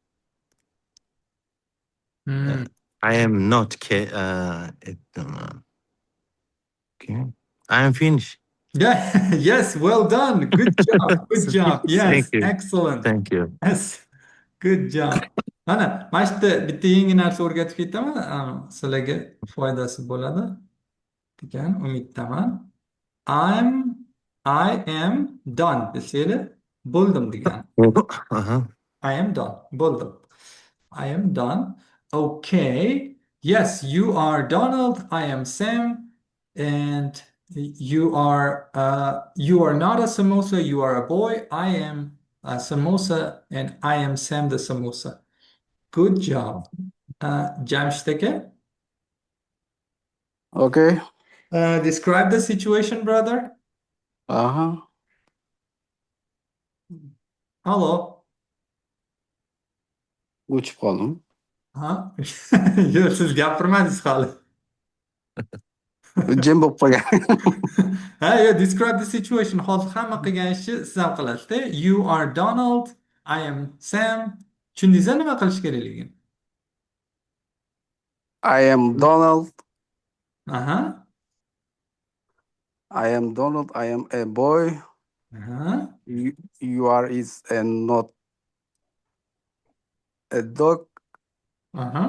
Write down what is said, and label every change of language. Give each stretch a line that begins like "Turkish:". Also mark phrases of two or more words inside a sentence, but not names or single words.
English: I am not Cat. Okay. I am finished. Yeah, yes, well done. Good job. Good job. Yes, Thank you. excellent. Thank you. Yes, good job.
Uzbek: Mana shu yerda bitta yangi narsa o'rgatib ketaman. Sizlarga foydasi bo'ladi degan umiddaman.
English: I am done
Uzbek: desanglar bo'ldim degani. Uh-huh.
English: I am done. Bo'ldim. I am done. Okay. Yes, you are Donald. I am Sam. And you are not a samosa, you are a boy. I am a samosa and I am Sam the samosa. Good job. Jamshid aka, Okay. describe the situation, brother. Uh-huh. Hello.
Uzbek: O'chib qoldim. Ha? Yo'q, siz gapirmadingiz hali. Jim bo'lib qolgan.
English: Yeah, describe the situation.
Uzbek: Hozir hamma qilgan ishni siz ham qilasizda.
English: You are Donald, I am Sam.
Uzbek: Tushundingizmi nima qilish kerakligini?
English: I am Donald. Aha. I am Donald. I am a boy. Aha. You are is and not a dog. Aha.